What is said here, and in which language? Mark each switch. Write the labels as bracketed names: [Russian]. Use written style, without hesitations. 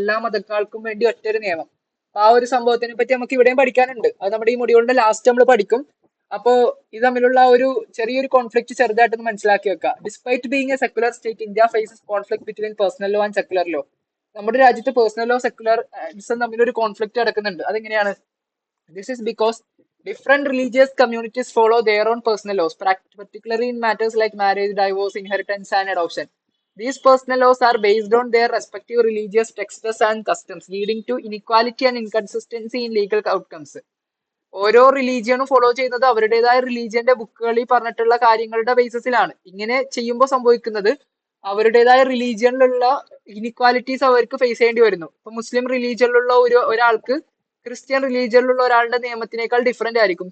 [Malayalam] എല്ലാ മതക്കാർക്കും വേണ്ടി ഒറ്റൊരു നിയമം. ആ ഒരു സംഭവത്തിനെ പറ്റി നമുക്ക് ഇവിടെയും പഠിക്കാനുണ്ട്. അത് നമ്മുടെ ഈ മൊഡ്യൂളിന്റെ ലാസ്റ്റ് നമ്മൾ പഠിക്കും. അപ്പോ ഇത് തമ്മിലുള്ള ഒരു ചെറിയൊരു കോൺഫ്ലിക്ട് ചെറുതായിട്ടൊന്ന് മനസ്സിലാക്കി വെക്കുക. [English] Despite being a secular state, India faces conflict between personal law and secular law. [Malayalam] നമ്മുടെ രാജ്യത്ത് പേഴ്സണൽ ലോ സെക്യുലറിസം തമ്മിലൊരു കോൺഫ്ലിക്ട് നടക്കുന്നുണ്ട്. അതെങ്ങനെയാണ്? [English] This is because different religious communities follow their own personal laws, particularly in matters like marriage, divorce, inheritance, and adoption. These personal laws are based on their respective religious texts and customs, leading to inequality and inconsistency in legal outcomes. [Malayalam] ഓരോ റിലീജിയനും follow ചെയ്യുന്നത് അവരുടേതായ റിലീജിയന്റെ ബുക്കുകളിൽ പറഞ്ഞിട്ടുള്ള കാര്യങ്ങളുടെ ബേസിസിലാണ്. ഇങ്ങനെ ചെയ്യുമ്പോൾ സംഭവിക്കുന്നത് അവരുടേതായ റിലീജിയനിലുള്ള ഇനിക്വാലിറ്റീസ് അവർക്ക് ഫേസ് ചെയ്യേണ്ടി വരുന്നു. ഇപ്പൊ മുസ്ലിം റിലീജിയനിലുള്ള ഒരാൾക്ക് ക്രിസ്ത്യൻ റിലീജിയനിലുള്ള ഒരാളുടെ നിയമത്തിനേക്കാൾ ഡിഫറെന്റ് ആയിരിക്കും.